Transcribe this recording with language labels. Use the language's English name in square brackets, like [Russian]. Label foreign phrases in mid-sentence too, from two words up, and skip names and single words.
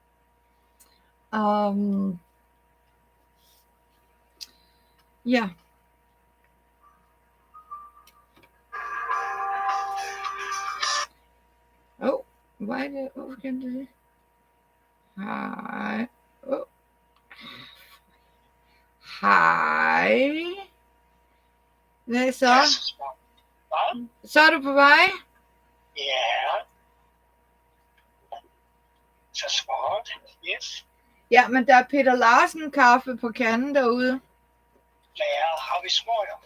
[English] Um, yeah. Oh, why did oh, can do hi? Oh, hi. [Danish] Nej, så. Yes. Hvad? Så er du på vej? Ja. Så smart. Yes. Ja, men der er Peter Larsen kaffe på kanden derude. Ja, har vi smøger?